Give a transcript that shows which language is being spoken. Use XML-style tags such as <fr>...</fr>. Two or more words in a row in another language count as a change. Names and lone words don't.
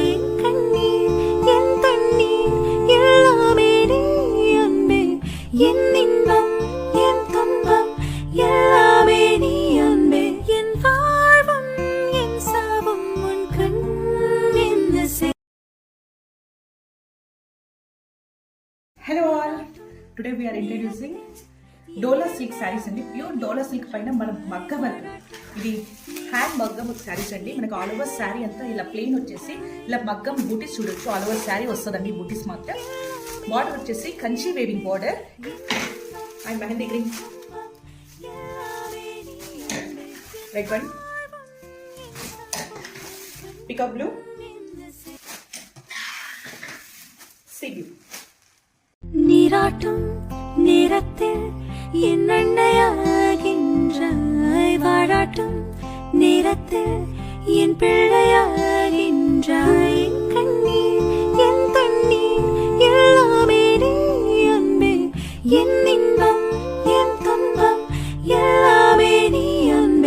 <ta>என் கண்ணீர் என் தண்ணீர் எல்லாமே நீ அன்பே, என் இன்பம் என் துன்பம் எல்லாமே நீ அன்பே. என் வாழ்வும் என் சாவும் உன் கண் என்ன செய்.</ta> <en>Hello all, today we are introducing</en> <te>డోలా సిల్క్ శారీస్ అండి.</te> <en>pure Dola silk</en> <te>పైన మన మగ్గ వర్క్, ఇది హ్యాండ్ మగ్గం శారీస్ అండి. మనకు</te> <en>all over saree</en> <te>అంతా ఇలా ప్లెయిన్ వచ్చేసి ఇలా మగ్గం బూటీస్ చూడొచ్చు.</te> <en>all over saree</en> <te>వస్తుందండి బూటీస్ మాత్రం.</te> <en>బార్డర్ వచ్చేసి Kanchi weaving border and mehandi green, red one, pickup blue, sea blue.</en> <ta>நீராட்டும் நேரத்தில் என் அன்னையாகின்றாய், வாழாட்டும் நேரத்தில் என் பிள்ளையாகின்றாய். என் கண்ணீர் என் தண்ணீர் எல்லாமே நீ அன்பே, என் இன்பம் என் துன்பம் எல்லாமே நீ அன்பே.</ta>